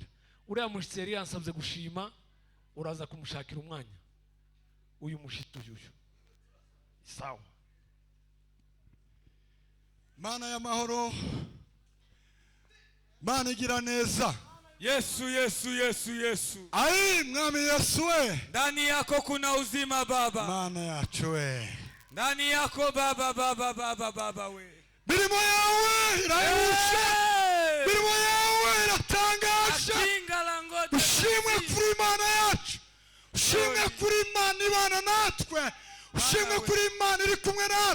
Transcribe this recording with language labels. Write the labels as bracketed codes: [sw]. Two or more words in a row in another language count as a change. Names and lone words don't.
[rw] Uriya mushitsi yari yansabye gushima, uraza kumushakira umwanya. Uyu mushitsi uyu. Sawa. Mana y'amahoro, Mana igira neza. Yesu, Yesu, Yesu, Yesu. Ai mwami Yesu we. [sw] Ndani yako kuna uzima Baba. [rw] Mana yacu we. [sw] Ndani yako Baba, Baba, Baba, Baba we. [rw] Mirimo yawe irahebuje. Mirimo yawe iratangaje. Ushimwe kuri Imana yacu. Ushimwe kuri Imana ibana natwe. Ushimwe kuri Imana iri kumwe natwe.